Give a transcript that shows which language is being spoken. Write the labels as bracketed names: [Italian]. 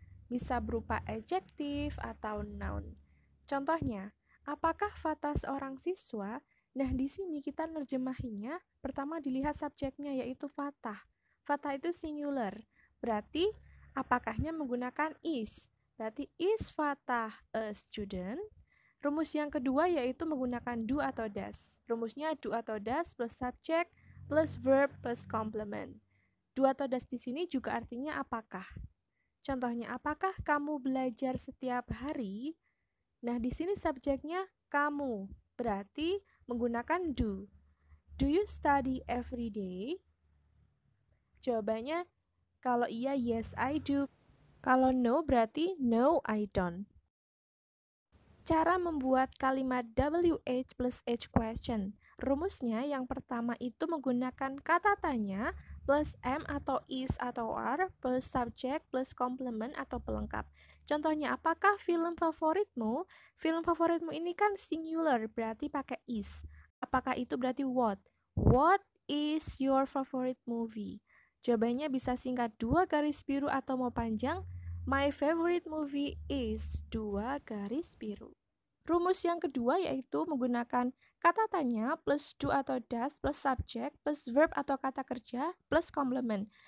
[Indonesian] Bisa berupa adjektif atau noun. Contohnya, apakah Fatah seorang siswa? Nah, di sini kita nerjemahinya, pertama dilihat subjeknya yaitu Fatah. Fatah itu singular. Berarti apakahnya menggunakan is. Berarti [English] is Fatah a student? [Indonesian] Rumus yang kedua yaitu menggunakan do atau does. Rumusnya do atau does plus subject plus verb plus complement. Do atau does di sini juga artinya apakah. Contohnya, apakah kamu belajar setiap hari? Nah, di sini subjeknya kamu. Berarti menggunakan do. [English] Do you study every day? [Indonesian] Jawabannya kalau iya, [English] yes I do. [Indonesian] Kalau no, berarti [English] no I don't. [Indonesian] Cara membuat kalimat WH plus H question. Rumusnya yang pertama itu menggunakan kata tanya plus am atau is atau are plus subject plus complement atau pelengkap. Contohnya, apakah film favoritmu? Film favoritmu ini kan singular, berarti pakai is. Apakah itu berarti what? [English] What is your favorite movie? [Indonesian] Jawabannya bisa singkat 2 garis biru atau mau panjang. [English] My favorite movie is 2 garis biru. [Indonesian] Rumus yang kedua yaitu menggunakan kata tanya plus do atau does plus subject plus verb atau kata kerja plus complement.